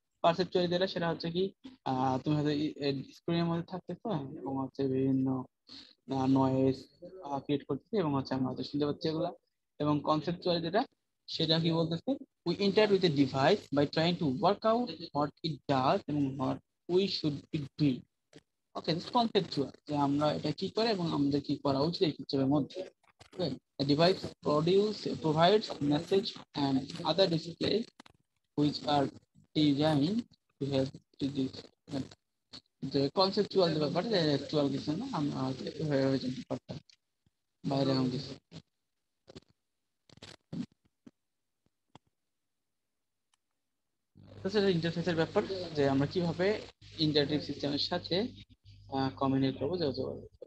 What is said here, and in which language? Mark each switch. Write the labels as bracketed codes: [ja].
[bn] পারসেপচুয়ালি যেটা সেটা হচ্ছে কি, তুমি হয়তো স্ক্রিনের মধ্যে থাকতেছো এবং হচ্ছে বিভিন্ন নয়েজ ক্রিয়েট করতেছে এবং হচ্ছে আমরা হয়তো শুনতে পাচ্ছি এগুলা। এবং কনসেপচুয়ালি যেটা সেটা কি বলতেছে, [en] We interact with a device by trying to work out what it does এবং what we should be doing. [bn] Okay, this conceptual যে আমরা এটা কি করে এবং আমাদের কি করা উচিত এই ক্ষেত্রের মধ্যে। [en] Okay, a device provides message and other displays which are designed to help to this. [bn] যে কনসেপচুয়াল যে ব্যাপারটা অ্যাকচুয়াল কিছু না, আমরা হয়তো এভাবে জানতে পারতাম বাইরে এমন কিছু। তো সেটা ইন্টারফেসের ব্যাপার, যে আমরা কিভাবে ইন্টারেক্টিভ সিস্টেমের সাথে কমিউনিকেট করবো, যোগাযোগ করবো।